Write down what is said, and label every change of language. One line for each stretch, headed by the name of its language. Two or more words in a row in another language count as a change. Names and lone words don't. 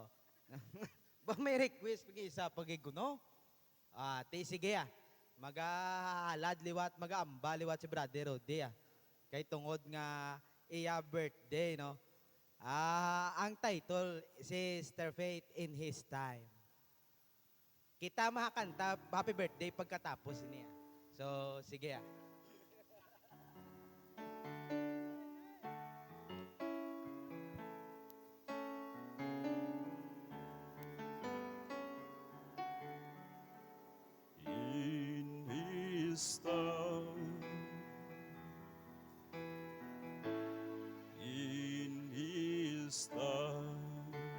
Hiligaynon: Ba may request pag-isa pagiguno? Sige Magahalad liwat, magaamba liwat si Brother Rodi Kay tungod nga iya birthday, no? Ang title, Sister Faith in His Time. Kita makakanta
English: happy birthday
Hiligaynon: pagkatapos niya. So, sige
English: In His time, in His time,